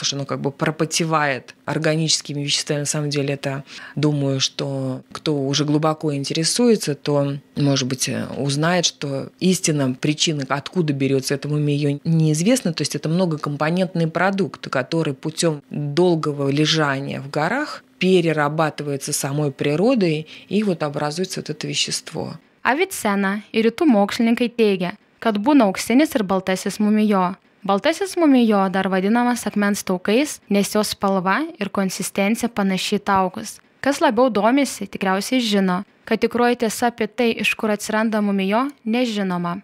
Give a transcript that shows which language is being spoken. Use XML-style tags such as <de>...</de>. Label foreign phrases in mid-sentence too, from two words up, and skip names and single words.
<ru>Что оно как бы пропотевает органическими веществами. На самом деле это, думаю, что кто уже глубоко интересуется, то, может быть, узнает, что истинная причина, откуда берется это мумиё, неизвестна. То есть это многокомпонентный продукт, который путем долгого лежания в горах перерабатывается самой природой, и вот образуется вот это вещество.</ru> <lt>Avicena ir rytų mokslininkai teigia, kad būna auksinis ir baltasis mumijó. Baltasis mumijó dar vadinamas akmens taukais, nes jos spalva ir konsistencija panaši į taukus. Kas labiau domisi, tikriausiai žino, kad tikroji tiesa apie tai, iš kur atsiranda mumijó, nežinoma.</lt>